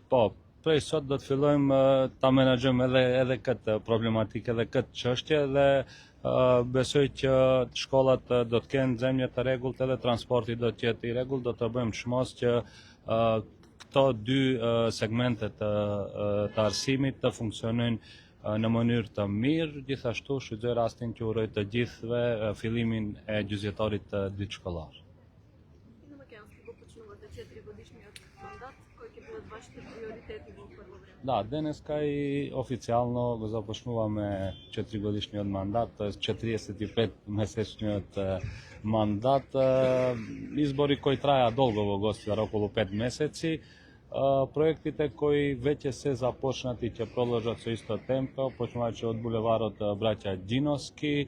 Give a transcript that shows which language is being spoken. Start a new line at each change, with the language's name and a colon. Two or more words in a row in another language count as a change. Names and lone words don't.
Albanian: Po, prej sot do të fillojmë ta menaxhojmë edhe këtë problematikë, edhe këtë çështje dhe besoj që shkollat do të kenë nxemje të rregullt edhe transporti do të jetë i rregullt, do të bëjmë çmos që këto 2 segmente të arsimit të funksionojnë në mënyrë të mirë, gjithashtu shfrytëzoj rastin që uroj të gjithëve fillimin e gjysmëtorit të dytë shkollar.
Macedonian: Да, денес кај официјално go započnуваме 4-годишниот мандат, т.е. 45-месечниот мандат. Избори кои траја долго во Гостивар, околу 5 месеци. Проектите кои веќе се започнати ќе продолжат со исто темпо, почнувајќи од булеварот Браќа Ѓиновски.